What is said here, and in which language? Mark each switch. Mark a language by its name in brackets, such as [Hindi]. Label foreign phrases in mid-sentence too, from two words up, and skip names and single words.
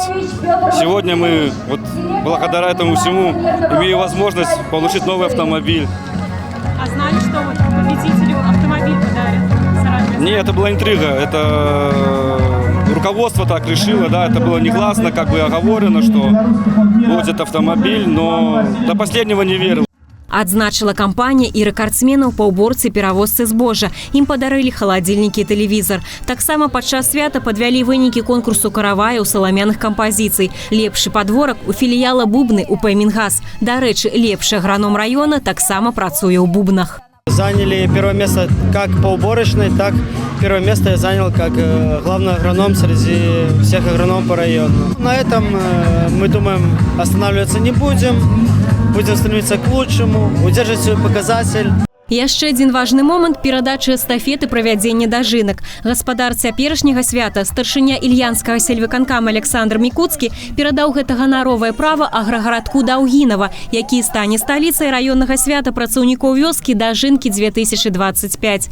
[Russian] Сегодня мы вот благодаря этому всему имеем возможность получить новый автомобиль. А знали, что вот победителю автомобиль подарят? Нет, это была интрига. Это руководство так решило, да, это было негласно, как бы оговорено, что будет автомобиль, но до последнего не верил. [Belarusian] Адзначыла кампанія і рэкардсменаў па ўборцы перавозцы збожжа. Ім падарылі халадзільнікі і тэлевізар. Таксама падчас свята падвялі вынікі конкурсу караваяў саламяных кампазіцый. Лепшы падворак у філіяла «Бубны» УП «Мингаз». Дарэчы, лепшы аграном района таксама працуе ў бубнах. [Russian] Заняли первое место как по уборочной, так первое место я занял как главный агроном среди всех агрономов по району. На этом мы думаем останавливаться не будем. Будем стремиться к лучшему, удержать свой показатель. [Belarusian] Яшчэ адзін важны момант – перадачы эстафеты правядзення дажынак. Гаспадар цяперашняга свята, старшыня Ільянскага сельвыканкама Александр Мікуцкі перадаў гэта ганаровае права аграгарадку Даўгінава, які стане сталіцай раённага свята працаўнікоў вёскі Дажынкі 2025.